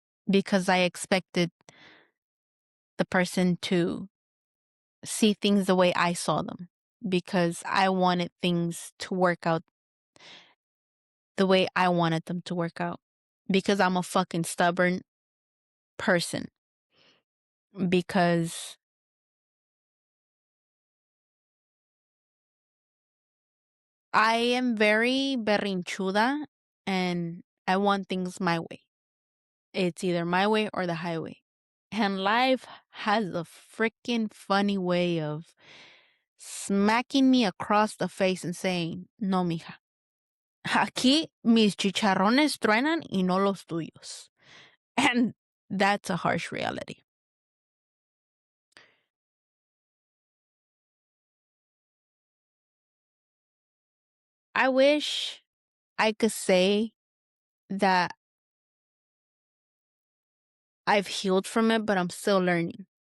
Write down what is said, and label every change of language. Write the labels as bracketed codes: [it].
[en] because I expected the person to see things the way I saw them, because I wanted things to work out the way I wanted them to work out, because I'm a fucking stubborn person, because I am very berrinchuda and I want things my way. It's either my way or the highway. And life has a freaking funny way of smacking me across the face and saying, [es] no, mija. Aquí mis chicharrones truenan y no los tuyos. [en] And that's a harsh reality. I wish I could say that I've healed from it, but I'm still learning.